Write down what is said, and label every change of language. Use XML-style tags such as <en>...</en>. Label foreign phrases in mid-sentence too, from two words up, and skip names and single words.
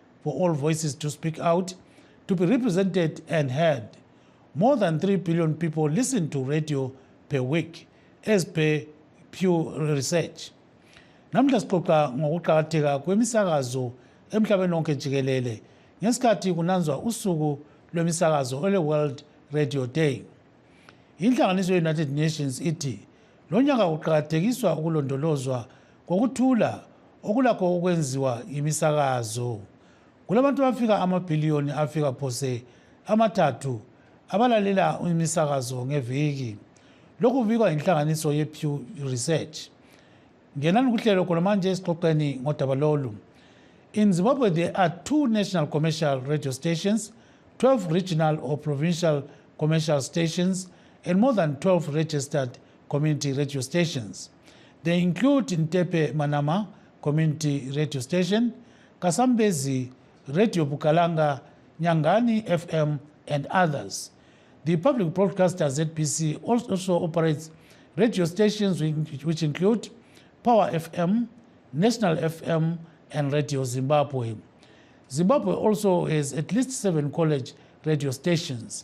<en>for all voices to speak out, to be represented and heard. More than 3 billion people listen to radio per week, as per Pew Research.</en> <nd>Namhla sixoxa ngokuqakatheka kwemisakazo emhlabeni wonke jikelele ngesikhathi kunanzwa usuku lwemisakazo ole World Radio Day. Inhlanganiso ye-United Nations ithi lo nyaka kuqakathekiswa ukulondolozwa kokuthula okulakho ukwenziwa imisakazo. Kulabantu abafika amabhiliyoni afika phose amathathu abalalela imisakazo ngeviki. Lokhu kubikwa inhlanganiso ye-Pew Research. Ngenani kuhlelo khona manje esixoxeni ngodaba lolu.</nd> <en>In Zimbabwe, there are 2 national commercial radio stations, 12 regional or provincial commercial stations, and more than 12 registered community radio stations. They include Ntepe Manama Community Radio Station, Kasambezi Radio Bukalanga, Nyangani FM, and others. The public broadcaster ZPC also operates radio stations which include Power FM, National FM, and Radio Zimbabwe. Zimbabwe also has at least 7 college radio stations.</en>